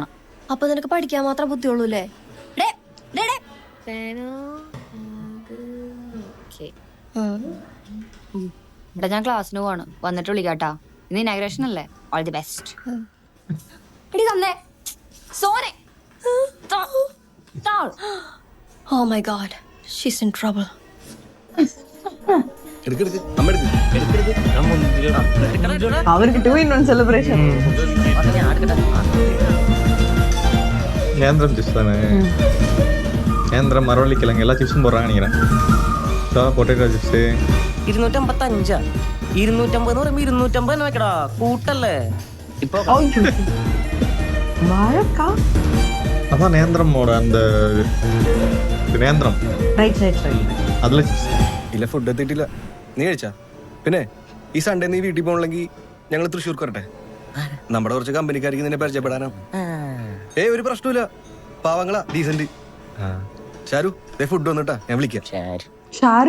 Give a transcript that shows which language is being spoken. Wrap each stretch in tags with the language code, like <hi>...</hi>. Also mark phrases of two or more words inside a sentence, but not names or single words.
<ml>അപ്പൊ നിനക്ക് പഠിക്കാൻ മാത്രം ബുദ്ധിയുള്ളൂ അല്ലേ? ഇവിടെ ഞാൻ ക്ലാസ്സിന് പോവാണ്. വന്നിട്ട് വിളിക്കാട്ടാ. ഇന്ന് ഇനാഗ്രേഷൻ അല്ലേ?</ml> <en>all the best.</en> <ml>എടി തന്നെ സോനെ.</ml> <en>Oh my god, she's in trouble.</en> <ml>എടുക്കെടുക്ക് അമ്മ എടുക്ക്.</ml> <ta>அவருக்கு</ta> <en>2 in 1 celebration.</en> <ta>நேந்திரம் சிப்ஸ் தானே. நேந்திரம், மரவள்ளிக்கிழங்கு எல்லா சிப்ஸும் போடுறாங்க நினைக்கிறேன்.</ta> <en>potato chips</en> <ml>255. 250 എന്ന് പറയുമ്പോ 250 തന്നെ വെക്കടാ. കൂട്ടല്ലേ ഇപ്പൊ?</ml> <ta>வாழைக்கா. அதான் நேந்திரமோட அந்த இது நேந்திரம். ரைட். அதுல chips.</ta> <ml>ഇല്ല ഫുഡ് എത്തിയിട്ടില്ല. നീ കഴിച്ചാ? പിന്നെ ഈ സൺഡേ നീ വീട്ടിൽ പോകണമെങ്കിൽ ഞങ്ങൾ തൃശ്ശൂർക്ക് വരട്ടെ. നമ്മുടെ കുറച്ച് കമ്പനിക്കാർക്ക് നിന്നെ പരിചയപ്പെടാനാ. ഒരു പ്രശ്നമില്ല, പാവങ്ങളാ, ഡീസന്റ്. ഷാരു ഫുഡ് വന്നിട്ടാ, ഞാൻ വിളിക്കാം. ഷാരു</ml>